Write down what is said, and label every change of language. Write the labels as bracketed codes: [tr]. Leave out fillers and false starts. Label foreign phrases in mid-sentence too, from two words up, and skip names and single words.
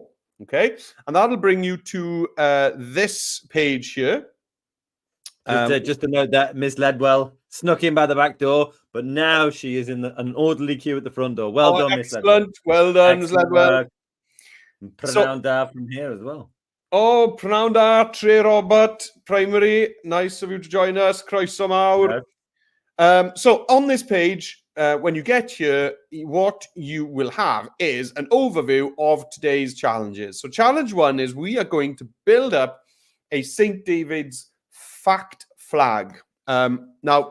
[en] Okay, and that'll bring you to this page here. Just to note that Miss Ledwell snuck in by the back door, but now she is in an orderly queue at the front door. Well done, Miss Ledwell. Well done, Miss Ledwell. Pronoun from here as well. [cy] Oh, prynawn da, [en] Trey Robert, primary. Nice of you to join us. [cy] Croeso mawr. [en] So on this page, when you get here, what you will have is an overview of today's challenges. So challenge 1 is we are going to build up a St. David's fact flag. Now,